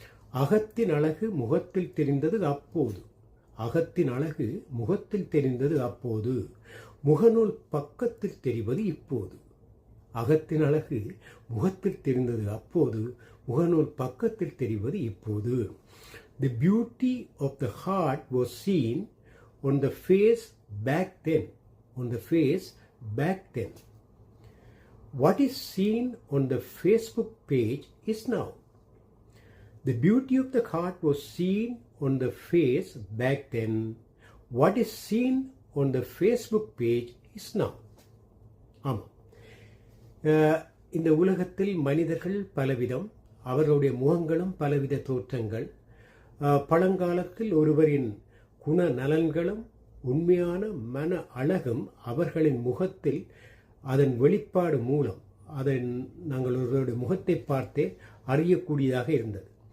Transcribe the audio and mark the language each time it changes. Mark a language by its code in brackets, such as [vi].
[ta] அகத்தின் அழகு முகத்தில் தெரிந்தது அப்போது. அகத்தின் அழகு முகத்தில் தெரிந்தது அப்போது, முகநூல் பக்கத்தில் தெரிவது இப்போது. அகத்தின் அழகு முகத்தில் தெரிந்தது அப்போது, முகநூல் பக்கத்தில் தெரிவது இப்போது. [en] The beauty of the heart was seen on the face back then. On the face back then. What is seen on the Facebook page is now. The beauty of the heart was seen on the face back then. What is seen on the Facebook page is now. [ta] ஆமாம், இந்த உலகத்தில் மனிதர்கள் பலவிதம், அவர்களுடைய முகங்களும் பலவித தோற்றங்கள். பழங்காலத்தில் ஒருவரின் குண நலன்களும் உண்மையான மன அழகும் அவர்களின் முகத்தில் அதன் வெளிப்பாடு மூலம் நாங்கள் ஒருவருடைய முகத்தை பார்த்தே அறியக்கூடியதாக இருந்தது.